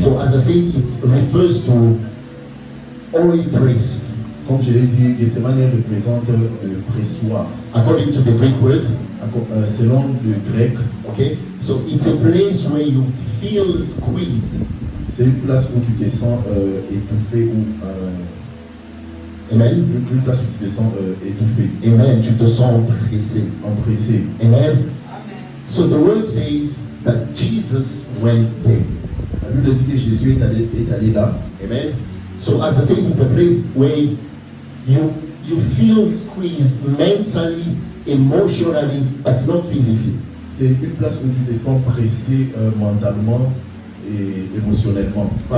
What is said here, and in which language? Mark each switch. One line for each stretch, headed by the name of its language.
English: So as I say, it refers to oil press.
French: Comme je l'ai dit, Gethsemane représente le pressoir.
English: According to the Greek word.
French: Selon le grec.
English: Okay. So it's a place where you feel squeezed.
French: C'est une place où tu te sens étouffé ou Amen. Une place où tu te sens étouffé. Amen. Tu te sens pressé. Empressé.
English: Amen. So the word says that Jesus went there.
French: Bible dit que Jésus est allé là. Amen.
English: So as I said, it's a place where you feel squeezed mentally, emotionally, but not physically.
French: C'est une place où tu te sens pressé mentalement et émotionnellement, pas